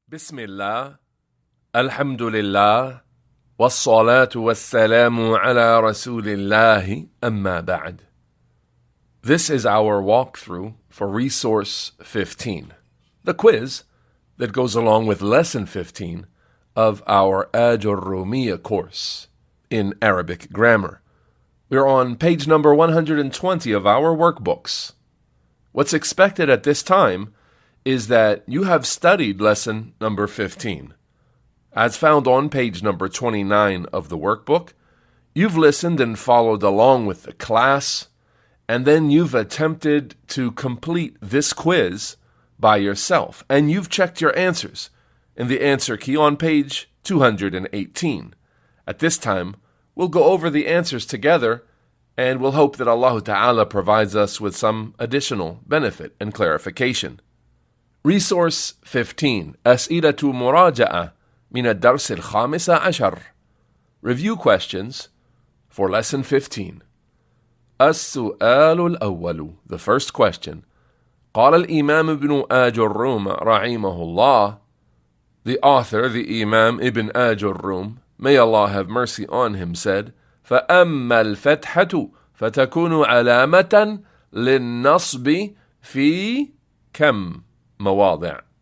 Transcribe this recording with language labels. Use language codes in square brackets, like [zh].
[ar] بسم الله الحمد لله والصلاة والسلام على رسول الله أما بعد. [en] This is our walkthrough for Resource 15, the quiz that goes along with Lesson 15 of our Ajrumiyyah course in Arabic grammar. We're on page number 120 of our workbooks. What's expected at this time is that you have studied lesson number 15. As found on page number 29 of the workbook, you've listened and followed along with the class, and then you've attempted to complete this quiz by yourself, and you've checked your answers in the answer key on page 218. At this time, we'll go over the answers together, and we'll hope that Allah Ta'ala provides us with some additional benefit and clarification. Resource 15 [ar] أسئلة مراجعة من الدرس الخامس عشر. [en] Review questions for lesson 15. [ar] السؤال الأول, [en] the first question. [ar] قال الإمام ابن آجروم رحمه الله. [en] The author, the Imam Ibn Ajurrum, may Allah have mercy on him, said, [ar] فأما الفتحة فتكون علامة للنصب في كم مواضع.